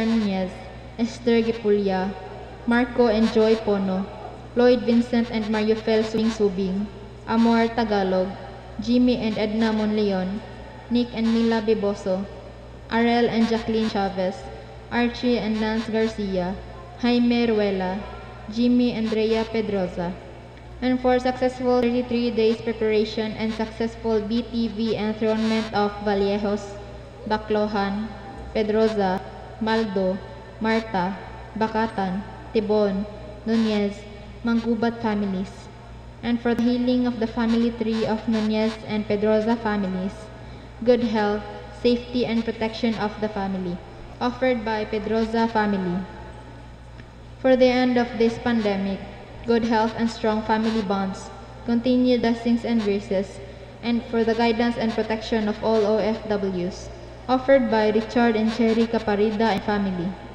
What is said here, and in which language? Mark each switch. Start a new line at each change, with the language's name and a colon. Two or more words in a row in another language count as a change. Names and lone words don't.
English: Nunez, Esther Gipulya, Marco and Joy Pono, Lloyd Vincent and Mariofel Subing, Amor Tagalog, Jimmy and Edna Monleon, Nick and Mila Biboso, Arel and Jacqueline Chavez, Archie and Nance Garcia, Jaime Ruela, Jimmy and Rhea Pedroza, and for successful 33 days preparation and successful BTV enthronement of Vallejos, Baclohan, Pedroza, Maldo, Marta, Bacatan, Tibon, Nunez, Manggubat families, and for the healing of the family tree of Nunez and Pedroza families, good health, safety, and protection of the family, offered by Pedroza family, for the end of this pandemic, good health and strong family bonds, continued blessings and graces, and for the guidance and protection of all OFWs, offered by Richard and Cherry Caparida and family,